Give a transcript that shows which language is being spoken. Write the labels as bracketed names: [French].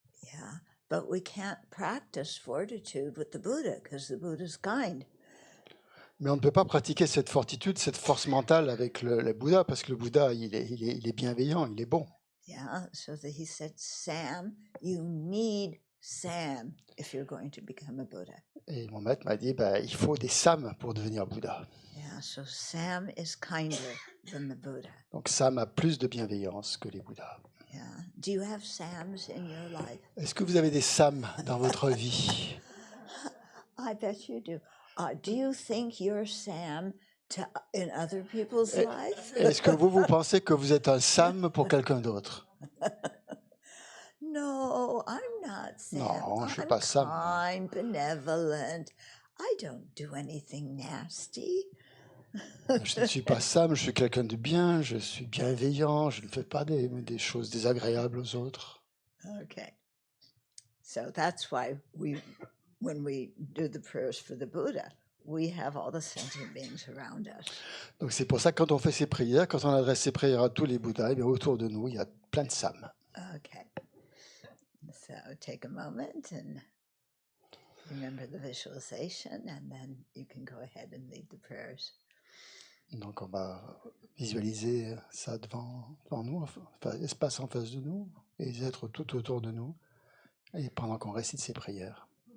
[English] Yeah, but we can't practice fortitude with the Buddha because the Buddha's kind. [French] Mais on ne peut pas pratiquer cette fortitude, cette force mentale avec le Bouddha, parce que le Bouddha, il est bienveillant, il est bon. [English] Yeah, so he said, Sam, you need Sam if you're going to become a Buddha. [French] Et mon maître m'a dit, il faut des Sam pour devenir Bouddha. [English] Yeah, so Sam is kinder than the Buddha. [French] Donc Sam a plus de bienveillance que les Bouddhas. [English] Yeah. Do you have Sams in your life? [French] Est-ce que vous avez des Sam dans votre vie? [English] I bet you do. Do you think you're Sam in other people's lives? [French] Est-ce que vous pensez que vous êtes un Sam pour quelqu'un d'autre? [English] No, I'm not Sam. [French] Non, je suis pas Sam. [English] I'm benevolent. I don't do anything nasty. [French] Je ne suis pas Sam, je suis quelqu'un de bien, je suis bienveillant, je ne fais pas des choses désagréables aux autres. [English] Okay. So that's why when we do the prayers for the Buddha, we have all the sentient beings around us. [French] Donc c'est pour ça que quand on fait ces prières, quand on adresse ces prières à tous les Bouddhas, eh bien, autour de nous, il y a plein de Sam. [English] Okay. So take a moment and remember the visualization, and then you can go ahead and lead the prayers. [French] Donc on va visualiser ça devant nous, enfin, espace en face de nous, et les êtres tout autour de nous, et pendant qu'on récite ces prières.